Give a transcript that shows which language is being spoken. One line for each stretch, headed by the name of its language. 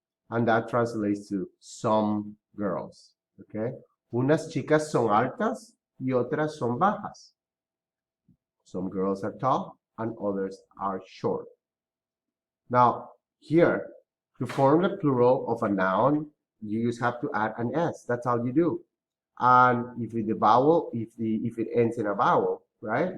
English: And that translates to some girls. Okay?
Spanish: Unas chicas son altas y otras son bajas.
English: Some girls are tall and others are short. Now, here, to form the plural of a noun, you just have to add an S. That's all you do. And if the vowel, if it ends in a vowel, right?